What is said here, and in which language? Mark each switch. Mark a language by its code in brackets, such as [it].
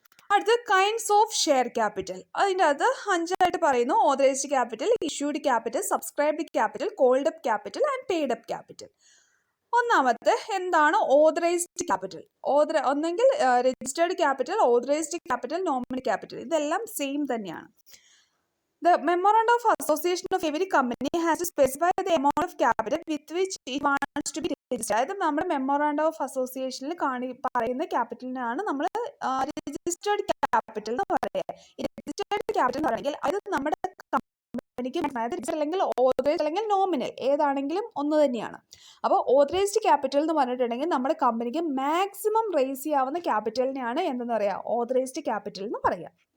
[ml] അടുത്ത kinds of share capital, അതിൻ്റെ അത് 5 പറയുന്നു. Authorised capital, issued capital, subscribed capital, called up capital and paid up capital. ഒന്നാമത്തെ എന്താണ് ഓതറൈസ്ഡ് ക്യാപിറ്റൽ? ഒന്നെങ്കിൽ registered capital, authorised capital, nominal capital, ഇതെല്ലാം same തന്നെയാണ്. [en] The memorandum of association of every company has to specify the amount of capital with which it wants to be registered. [ml] അതായത് നമ്മുടെ memorandum of അസോസിയേഷനിൽ പറയുന്ന ക്യാപിറ്റലിനാണ് നമ്മൾ registered capital എന്ന് പറയുക. Registered capital എന്ന് പറയുമെങ്കിൽ അത് നമ്മുടെ കമ്പനിക്ക് അല്ലെങ്കിൽ ഓതറൈസ്ഡ് അല്ലെങ്കിൽ നോമിനൽ ഏതാണെങ്കിലും ഒന്ന് തന്നെയാണ്. അപ്പോൾ ഓതറൈസ്ഡ് ക്യാപിറ്റൽ എന്ന് പറഞ്ഞിട്ടുണ്ടെങ്കിൽ നമ്മുടെ കമ്പനിക്ക് മാക്സിമം റേസ് ചെയ്യാവുന്ന ക്യാപിറ്റലിനെയാണ് എന്തെന്ന് പറയുക, ഓതറൈസ്ഡ് ക്യാപിറ്റൽ എന്ന് പറയുക.